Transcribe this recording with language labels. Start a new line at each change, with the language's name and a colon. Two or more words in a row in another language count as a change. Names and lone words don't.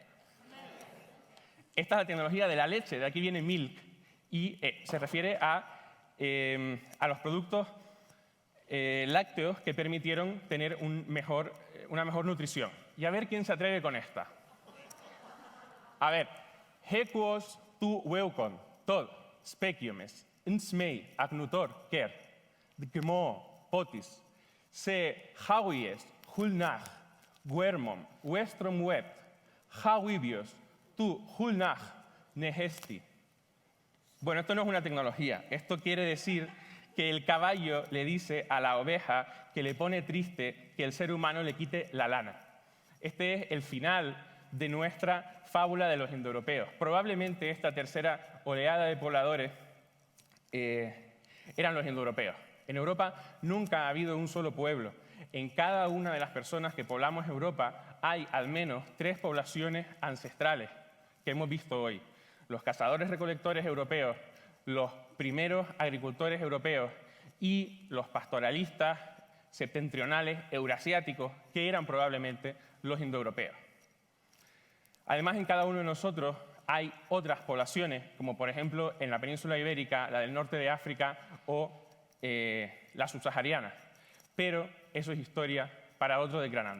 Spanish: Esta es la tecnología de la leche, de aquí viene milk, y se refiere a los productos lácteos que permitieron tener una mejor nutrición. Y a ver quién se atreve con esta. A ver.
Indo-European languages: Hekos tu weukon, tod, spekiomes, insmei, agnutor, ker, gmo, potis, se hauies, hulnach, guermom, westrom wet, hauibios, tu hulnach, nehesti.
Spanish: Bueno, esto no es una tecnología. Esto quiere decir que el caballo le dice a la oveja que le pone triste que el ser humano le quite la lana. Este es el final de nuestra fábula de los indoeuropeos. Probablemente esta tercera oleada de pobladores eran los indoeuropeos. En Europa nunca ha habido un solo pueblo. En cada una de las personas que poblamos Europa hay al menos 3 poblaciones ancestrales que hemos visto hoy. Los cazadores-recolectores europeos, los primeros agricultores europeos y los pastoralistas septentrionales eurasiáticos, que eran probablemente los indoeuropeos. Además, en cada uno de nosotros hay otras poblaciones, como por ejemplo en la península ibérica, la del norte de África o la subsahariana. Pero eso es historia para otro Desgranando.